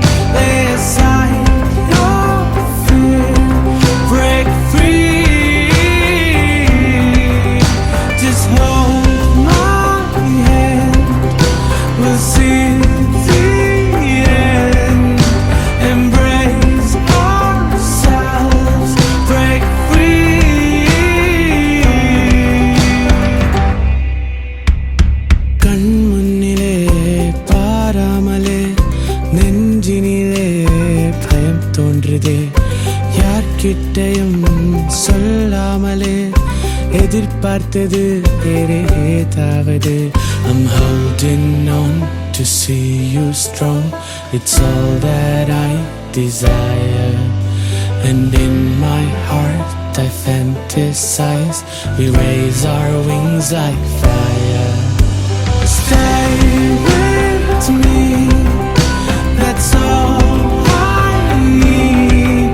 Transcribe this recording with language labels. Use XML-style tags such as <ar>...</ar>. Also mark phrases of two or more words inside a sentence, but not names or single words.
<en>Lay aside your fear, break free. Just hold my hand, we'll see the end. Embrace ourselves, break free.</en> <ta>கண்முன்னிலே பாராமலே நெஞ்சினிலே பயம் തോன்றுதே யார்கிட்டயும் சொல்லாமலே எதிர்பார்த்தது வேறு ஏதாவது.</ta> <en>I'm holding on to see you strong. It's all that I desire. And in my heart I fantasize. We raise our wings like fire. Stay with me, that's all I need.</en>